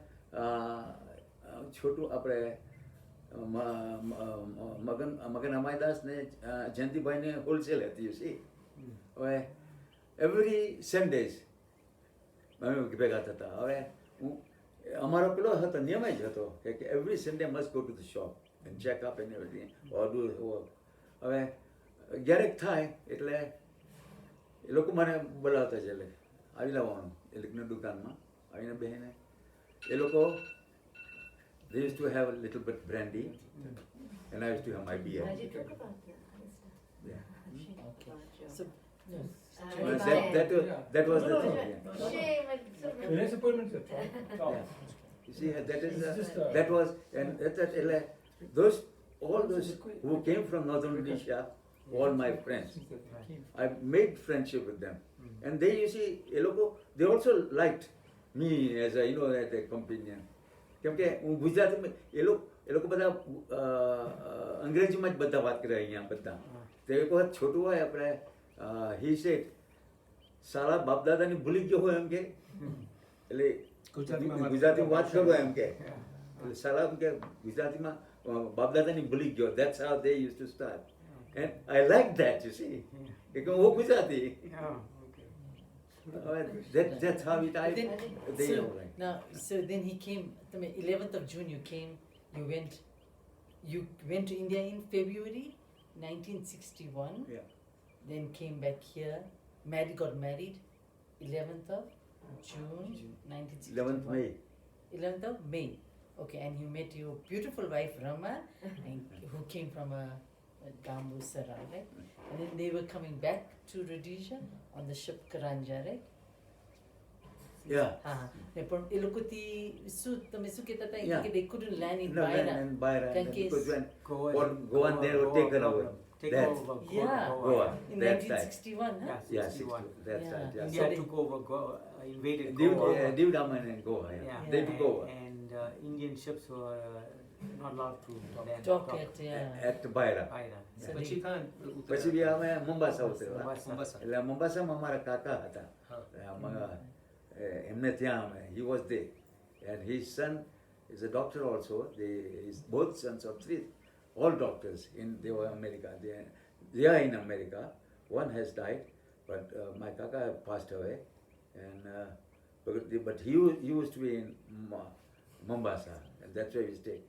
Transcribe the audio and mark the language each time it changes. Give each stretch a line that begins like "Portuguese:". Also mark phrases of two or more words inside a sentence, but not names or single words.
Gujarati: છોટું આપણે મગન અમાયદાસ ને જયંતિભાઈને હોલસેલ હતી સી હવે
English: every Sundays
Gujarati: અમે ભેગા થતા હવે હું અમારો પેલો હતો નિયમ જ હતો કે
English: every Sunday must go to the shop and check up and everything or do work.
Gujarati: હવે ક્યારેક થાય એટલે એ લોકો મને બોલાવતા છે એટલે આવી લાવવાનું એ લોકોની દુકાનમાં આવીને બહેને એ લોકો
English: they used to have a little bit brandy and I used to have my beer. Did you talk about that? Yeah. Okay. So, yes. Well, that was the thing. Yeah. Shame. The next appointment, sir. Yeah. You see, that is It's just, that was and those all those who came from northern Indonesia, all my friends. I made friendship with them, and they, you see, they also liked me as a as a companion.
Gujarati: કેમ કે હું ગુજરાતીમાં એ લોકો બધા અંગ્રેજીમાં જ બધા વાત કરે અહીંયા બધા તો એક વખત છોટું હોય આપણે
English: he said
Gujarati: સારા બાપ દાદાની ભૂલી ગયો હોય એમ કે એટલે ગુજરાતીમાં વાત કરો એમ કે એટલે સારા એમ કે ગુજરાતીમાં બાપ દાદાની ભૂલી ગયો
English: that's how they used to start and I like that you see
Gujarati: કે હું ગુજરાતી
English: that's how it I then, they so, know right. now, so then he came, 11th of June you came, you went to India in February 1961, Yeah. then came back here, got married 11th of June 1961. 11th May. 11th of May. Okay, and you met your beautiful wife Rama, and who came from a Gambu Sarai, right? And then they were coming back to Rhodesia on the ship Karanja, right? Yeah.
Gujarati: પણ એ લોકોથી તમે શું કહેતા હતા
English: Yeah.
Gujarati: કે
English: they couldn't land in No, Baira. and Byron, Kan because when Goa, Goan they were taken over. Take That. over Yeah. Goa. In That's right. 1961, huh? Yeah, 61. 60, that's Yeah. right. Yeah. India So they- took over, invaded Div Goa. Daman and Goa. Yeah. Yeah. They took over. And Indian ships were Not allowed to Talk at, yeah. at Baira. So
Gujarati: પછી
English: they-
Gujarati: કાં પછી બી અમે મુંબાસા ઉતરેલા. Mombasa. એટલે મુંબાસામાં અમારા કાકા હતા. હા. એમને ત્યાં અમે,
English: he was there. And his son is a doctor also. His both sons of three, all doctors they were America. They are in America. One has died, but my kaka passed away. And but he used to be in Mombasa, and that's where we stayed.